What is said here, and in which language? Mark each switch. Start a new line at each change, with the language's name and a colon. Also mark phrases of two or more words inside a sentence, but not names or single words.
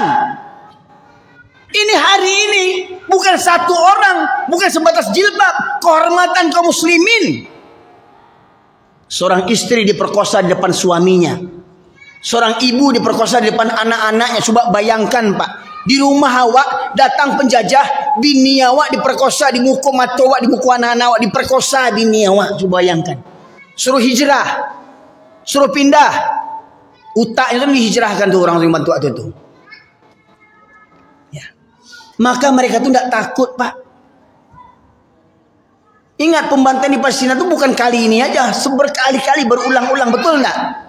Indonesian: Ini hari ini bukan satu orang, bukan sebatas jilbab, kehormatan kaum muslimin. Seorang istri diperkosa di depan suaminya. Seorang ibu diperkosa di depan anak-anaknya. Coba bayangkan Pak, di rumah awak datang penjajah, bini awak diperkosa, dimukul mata awak, dimukul anak-anak awak, diperkosa bini awak. Coba bayangkan. Suruh hijrah, suruh pindah, utaknya itu dihijrahkan tuh orang yang bantu itu. Ya. Maka mereka tuh tidak takut Pak. Ingat, pembantaian di Palestina itu bukan kali ini aja, berkali-kali, berulang-ulang, betul enggak?